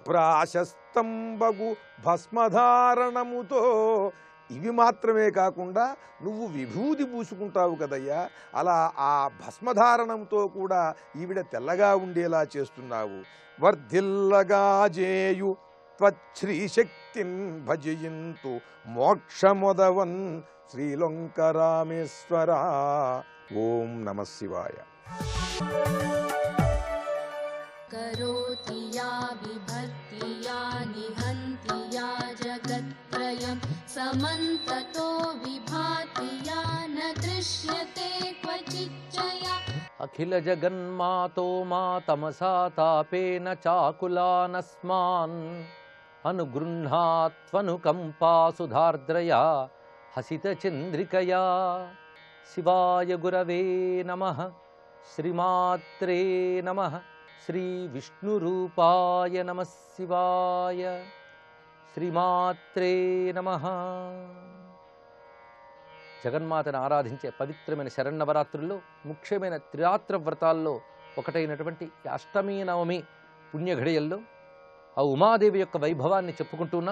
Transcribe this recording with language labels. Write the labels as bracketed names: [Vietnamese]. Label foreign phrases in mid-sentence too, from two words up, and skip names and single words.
[Telugu] ప్రాశస్తంబగు భస్మధారణముతో ఇవి మాత్రమే కాకుండా నువ్వు విభూది పూసుకుంటావు కదయ్యా, అలా ఆ భస్మధారణంతో కూడా ఈవిడ తెల్లగా ఉండేలా చేస్తున్నావు. వర్ధిల్లగా జేయు త్వచ్ఛ్రీశక్తిన్ భజయింతు మోక్షమొదవన్ శ్రీలంకరామేశ్వర. [Sanskrit] ఓం నమ శివాయ. करोति या विभक्ति या निहन्ति या जगत्त्रयं समन्ततो विभाति या न दृश्यते क्वचिच्चया. अखिल जगन्मातो मा तमसा तापेन चाकुलानस्मान् अनुगृह्णात्वनुकम्पा सुधार्द्रया हसितचन्द्रिकया. शिवाय गुरवे नमः. श्रीमात्रे नमः. శ్రీ విష్ణురూపాయ నమః శివాయ. శ్రీమాత్రే నమః. [Telugu] జగన్మాతను ఆరాధించే పవిత్రమైన శరన్నవరాత్రుల్లో ముఖ్యమైన త్రిరాత్ర వ్రతాల్లో ఒకటైనటువంటి అష్టమి నవమి పుణ్యఘడియల్లో ఆ ఉమాదేవి యొక్క వైభవాన్ని చెప్పుకుంటున్నాం.